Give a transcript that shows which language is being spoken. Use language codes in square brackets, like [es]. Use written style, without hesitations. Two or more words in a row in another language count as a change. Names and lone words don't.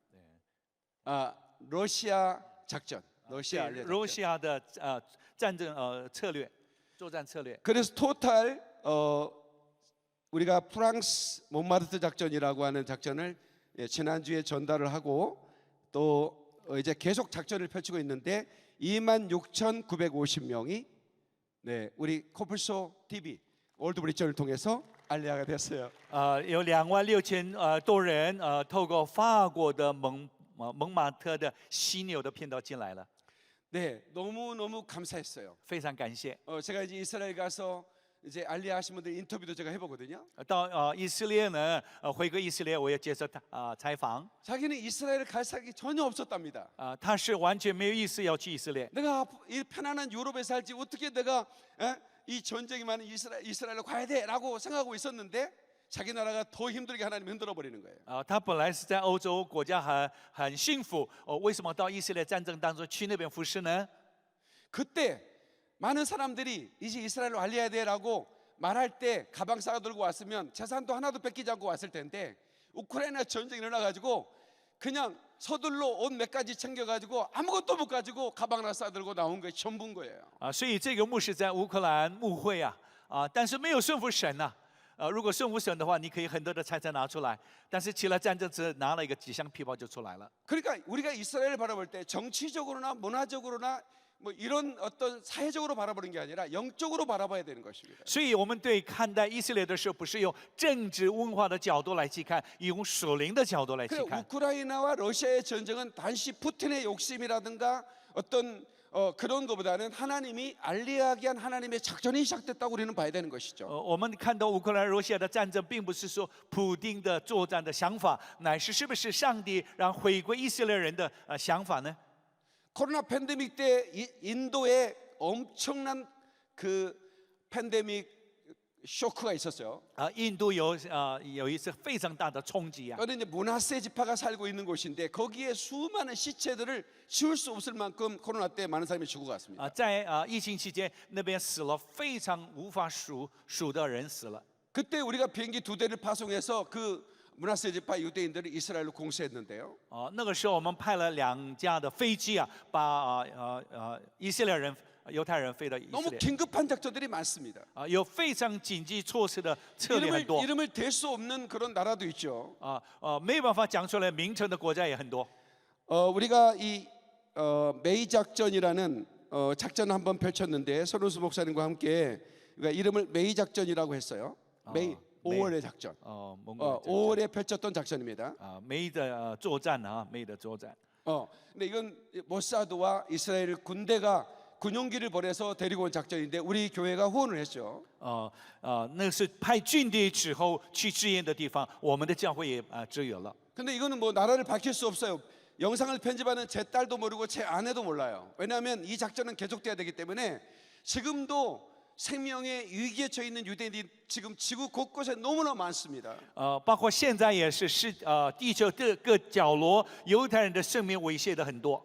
[ko] 러시아 작전, 러시아 알리야 작전. [zh] 러시아 的战争策略，作战策略。 [ko] 그래서 토탈 우리가 프랑스 몬마르트 작전이라고 하는 작전을 지난주에 전달을 하고 또 이제 계속 작전을 펼치고 있는데 26,950명이 네, 우리 코플소 TV 월드브리전을 통해서 알리야가 됐어요. [zh] 有26000多人透过法国的蒙马特的犀牛的频道进来了， [ko] 네, 너무 감사했어요. [zh] 非常感谢。 [ko] 제가 이제 이스라엘 가서 이제 알리야 하신 분들 인터뷰도 제가 해보거든요. [zh] 到以色列呢，回归以色列，我也接受采访。 [ko] 자기는 이스라엘을 갈 생각이 전혀 없었답니다. [zh] 他是完全没有意思要去以色列。 [ko] 내가 이 편안한 유럽에 살지 어떻게 내가 이 전쟁이 많은 이스라엘로 가야 돼라고 생각하고 있었는데 자기 나라가 더 힘들게 하나님 흔들어 버리는 거예요. [zh] 他本来是在欧洲国家很幸福，为什么到以色列战争当中去那边服侍呢？ [ko] 그때 많은 사람들이 이제 이스라엘로 알려야 돼라고 말할 때 가방 싸 들고 왔으면 재산도 하나도 뺏기지 않고 왔을 텐데 우크라이나 전쟁이 일어나가지고 그냥 서둘러 옷 몇 가지 챙겨가지고 아무것도 못 가지고 가방 하나 싸 들고 나온 게 전부인 거예요. [zh] 所以这个牧师在乌克兰牧会但是没有顺服神如果顺服神的话，你可以很多的财产拿出来，但是起了战争只拿了一个几箱皮包就出来了。 [ko] 그러니까 우리가 이스라엘을 바라볼 때 정치적으로나 문화적으로나 뭐 이런 어떤 사회적으로 바라보는 게 아니라 영적으로 바라봐야 되는 것입니다. [zh] 所以我们对看待以色列的时候，不是用政治文化的角度来去看，用属灵的角度来去 [ko] 그래, [zh] 看。 [ko] 우크라이나와 러시아의 전쟁은 단지 푸틴의 욕심이라든가 어떤 그런 것보다는 하나님이 알리하게 한 하나님의 작전이 시작됐다고 우리는 봐야 되는 것이죠. [zh] 我们看到乌克兰、罗西亚的战争，并不是说普丁的作战的想法，乃是不是上帝让回归以色列人的想法呢？ [ko] 코로나 팬데믹 때 인도에 엄청난 그 팬데믹 쇼크가 있었어요. [zh] 印度有一次非常大的冲击 [ko] 그런데 이제 문하세 지파가 살고 있는 곳인데 거기에 수많은 시체들을 지울 수 없을 만큼 코로나 때 많은 사람이 죽어갔습니다. [zh] 在疫情期间，那边死了非常无法数的人死了。 [ko] 그때 우리가 비행기 2대를 파송해서 그 문하세 지파 유대인들을 이스라엘로 공수했는데요. [zh] 那个时候我们派了2架的飞机把以色列人、犹太人飞到以色 [ko] 너무 [zh] 列。 [ko] 긴급한 작전들이 많습니다. [zh] 有非常紧急措施的策略很多 [ko] 이름을 댈 수 없는 그런 나라도 있죠. [zh] 没有办法讲出来名称的国家也很多。 [ko] 우리가 이 메이 작전이라는 작전을 한번 펼쳤는데 손은수 목사님과 함께 그러니까 이름을 메이 작전이라고 했어요. 메이 5월의 작전. 5월에 펼쳤던 작전입니다. [zh] 梅的作战啊，梅的作战。 [ko] 근데 이건 모사드와 이스라엘 군대가 군용기를 보내서 데리고 온 작전인데 우리 교회가 후원을 했죠. [zh] 那是派军队之后去支援的地方，我们的教会也支援了。 [ko] 근데 이거는 뭐 나라를 밝힐 수 없어요. 영상을 편집하는 제 딸도 모르고 제 아내도 몰라요. 왜냐하면 이 작전은 계속돼야 되기 때문에 지금도 생명의 위기에 처해 있는 유대인이 지금 지구 곳곳에 너무나 많습니다. [zh] 包括现在也是地球各角落犹太人的生命威胁的很多。